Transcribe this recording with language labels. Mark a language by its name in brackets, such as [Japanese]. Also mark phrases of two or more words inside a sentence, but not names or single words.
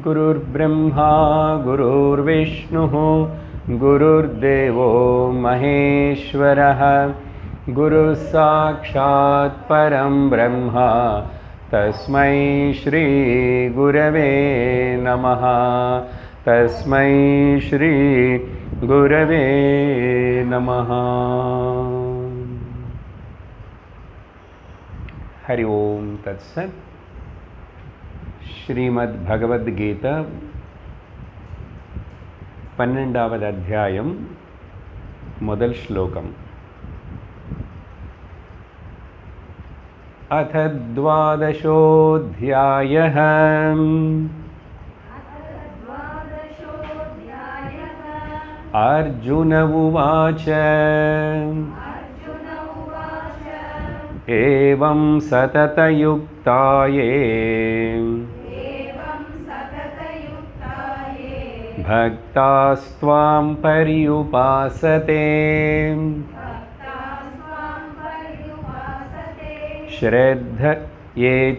[Sanskrit] गुरुर्ब्रह्मा गुरुर्विष्णुः गुरुर्देवो महेश्वरः गुरुः साक्षात् परं ब्रह्म तस्मै श्री गुरवे नमः। तस्मै श्री गुरवे नमः। हरि ओम तत्सत्। [Tamil] श्रीमद् भगवद गीता 12வது அத்தியாயம் முதல் ஸ்லோகம்। [Sanskrit] अथ द्वादशोऽध्यायः। अर्जुन उवाच एवं सततयुक्ताये भक्तास्त्वां पर्युपासते श्रद्ध ये